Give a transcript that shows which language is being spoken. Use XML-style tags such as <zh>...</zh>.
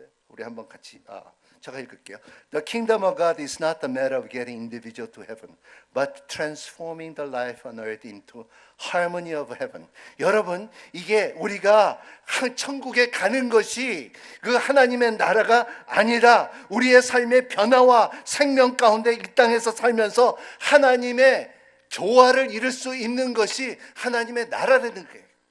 <ko>우리 한번 같이 제가 읽을게요.</ko> <en>The Kingdom of God is not the matter of getting individual to heaven, but transforming the life on earth into harmony of heaven.</en> <ko>여러분, 이게 우리가 천국에 가는 것이 그 하나님의 나라가 아니라 우리의 삶의 변화와 생명 가운데 이 땅에서 살면서 하나님의 조화를 이룰 수 있는 것이 하나님의 나라라는 거예요.</ko>